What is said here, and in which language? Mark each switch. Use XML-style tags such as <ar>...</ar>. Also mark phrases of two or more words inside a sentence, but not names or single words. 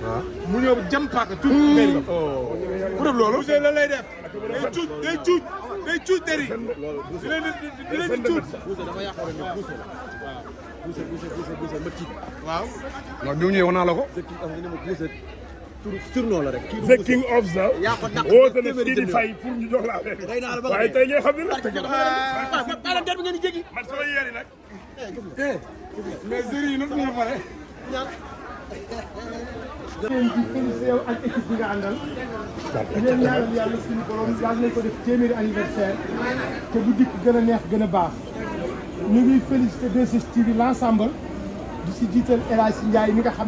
<wo>mu ñëw jam paaka tuut der yi. bu def loolu. monsieur la lay def day cuuc der yi di leen di cuuc. ma tiit. waaw. non bi mu ñëwee wax naa la ko. surnom la rek.</wo> <en>the king of the.</en> <wo>yaa ko dàq woote na fii di fay pour ñu jox la affaire. waaye tey ngay xam ne nag. waaw der bi ngeen di jéggi. man sama yéeri nag. mais jëriñ yi nag ñu pare. di félicité yow ak équipe bi nga àndal di leen ñaanal yàlla suñu borom yàlla nañ ko def téeméeri anniversaire te bu dikk gën a neex gën a baax ñu ngi félicité 2STV l'ensemble di si jiital El Hadj Ndiaye mi nga xam ne</wo>